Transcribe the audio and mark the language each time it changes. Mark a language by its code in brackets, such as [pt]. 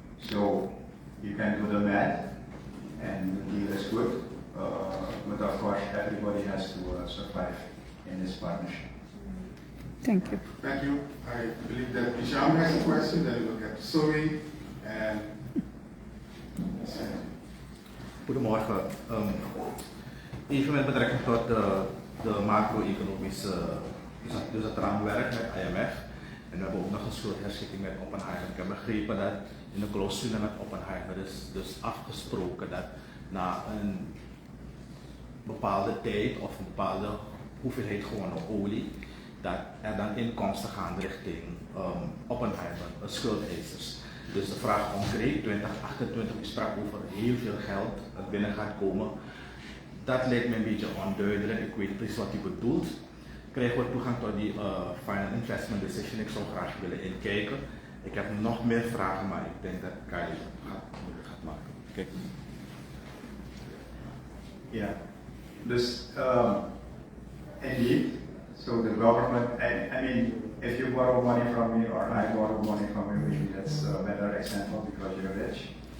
[en] So you can do the math, and the deal is good. But of course, everybody has to survive in this partnership. Thank you. Thank you. I believe that Hisham has a question, then we'll get to Zoe and [nl] Goedemorgen. Even met betrekking tot de macro-economische, dus het raamwerk met IMF. En we hebben ook nog een soort herschikking met Oppenheimer. Ik heb begrepen dat in de clausule met Oppenheimer is dus afgesproken dat na een bepaalde tijd of een bepaalde hoeveelheid gewonnen olie, dat er dan inkomsten gaan richting Oppenheimer, schuldeisers. Dus de vraag concreet, 2028 sprak over heel veel geld dat binnen gaat komen. Dat lijkt me een beetje onduidelijk, ik weet precies wat u bedoelt. Krijgen we toegang tot die Final Investment Decision? Ik zou graag willen inkijken. Ik heb nog meer vragen, maar ik denk dat Kai het gaat maken. Kijk. [en] Yeah. Dus, indeed, so the government, I mean, if you borrow money from me or I borrow money from you, maybe that's a better example because you're rich.